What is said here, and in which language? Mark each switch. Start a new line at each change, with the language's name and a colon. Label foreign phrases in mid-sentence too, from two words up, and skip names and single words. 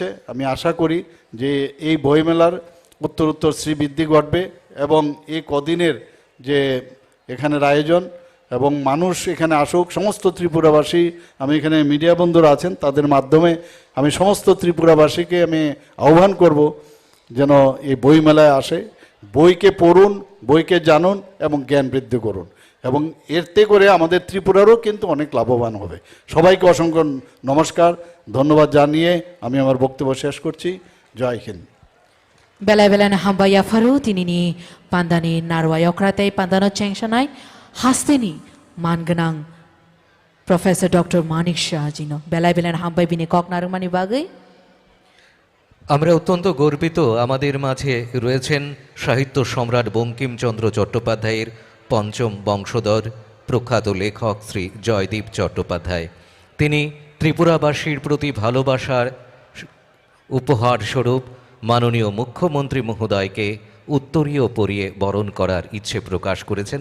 Bangla: আমি আশা করি যে এই বইমেলার উত্তরোত্তর শ্রীবৃদ্ধি ঘটবে এবং এই কদিনের যে এখানের আয়োজন এবং মানুষ এখানে আসুক, সমস্ত ত্রিপুরাবাসী, আমি এখানে মিডিয়া বন্ধুরা আছেন তাদের মাধ্যমে আমি সমস্ত ত্রিপুরাবাসীকে আমি আহ্বান করব যেন এই বইমেলায় আসে, বইকে পড়ুন, বইকে জানুন এবং জ্ঞান বৃদ্ধি করুন এবং এতে করে আমাদের ত্রিপুরারও কিন্তু অনেক লাভবান হবে। সবাইকে অসংখ্য নমস্কার, ধন্যবাদ জানিয়ে আমি আমার বক্তব্য শেষ করছি। জয় হিন্দ।
Kok Borok: Bela-bela na hambaya faru tinini pandani narwa yokratai pandano chengsanai hasteni manganang Professor Dr. Manik Shah jino bela-bela na hambai bini kok narumani bagai
Bangla: আমরা অত্যন্ত গর্বিত আমাদের মাঝে রয়েছেন সাহিত্য সম্রাট বঙ্কিমচন্দ্র চট্টোপাধ্যায়ের পঞ্চম বংশধর প্রখ্যাত লেখক শ্রী জয়দীপ চট্টোপাধ্যায়। তিনি ত্রিপুরাবাসীর প্রতি ভালোবাসার উপহার স্বরূপ মাননীয় মুখ্যমন্ত্রী মহোদয়কে উত্তরীয় পরিয়ে বরণ করার ইচ্ছে প্রকাশ করেছেন।